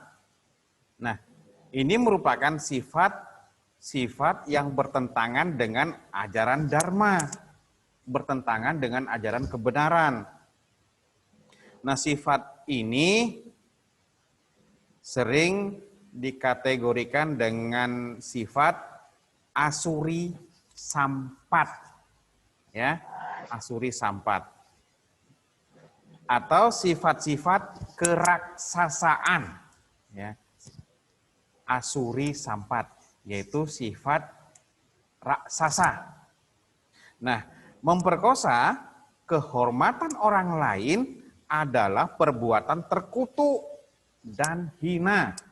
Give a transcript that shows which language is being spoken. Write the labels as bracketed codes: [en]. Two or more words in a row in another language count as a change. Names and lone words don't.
[id] Nah, ini merupakan sifat yang bertentangan dengan ajaran dharma, bertentangan dengan ajaran kebenaran. Nah, sifat ini sering dikategorikan dengan sifat [sa] asuri sampat. [id] Ya, [sa] asuri sampat. [id] Atau sifat-sifat keraksasaan. Ya. [sa] Asuri sampat, [id] yaitu sifat raksasa. Nah, memperkosa kehormatan orang lain adalah perbuatan terkutuk dan hina.